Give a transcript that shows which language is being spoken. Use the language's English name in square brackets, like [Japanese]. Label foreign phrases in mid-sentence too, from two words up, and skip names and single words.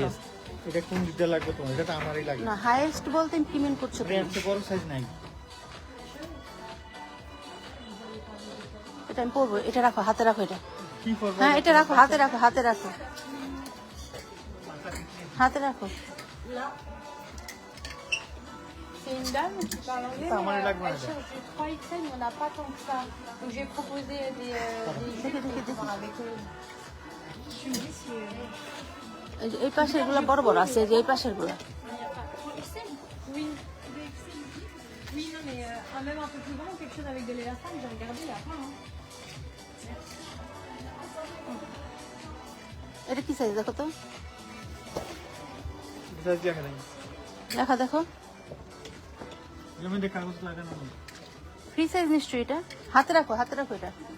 [Bangla] হাইয়েস্ট এটা কোন দিকটা লাগবে তোমার এটা তো আমারই লাগবে না হাইয়েস্ট বলতে কি মিন করছো এটা এর চেয়ে বড় সাইজ নাই এটা আমি পরবো এটা রাখো হাতে রাখো এটা কি করবে হ্যাঁ এটা রাখো হাতে রাখো হাতে রাখো হাতে রাখো [French] C'est une dame qui parle anglais. Ça, moi, mais, elle a que moi, elle cherche des 3 XL, mais on n'a pas tant que ça. Donc j'ai proposé des avec eux. Je me dis si. [Bangla] এই যে এই পাশে এগুলো বড় বড় আছে এই যে এই পাশের গুলো [French] Il n'y a pas 3 XL. Oui. Oui, non, mais même un peu plus grand, quelque chose avec de l'élastane, j'ai regardé, il n'y a pas. Hein. [Bangla] এটা কি সাইজ দেখো তো সাইজ দেখা নাই দেখা দেখো এর মধ্যে কাগজ লাগানো নেই [English] free size [Bangla] নিশ্চয়ই এটা হাতে রাখো এটা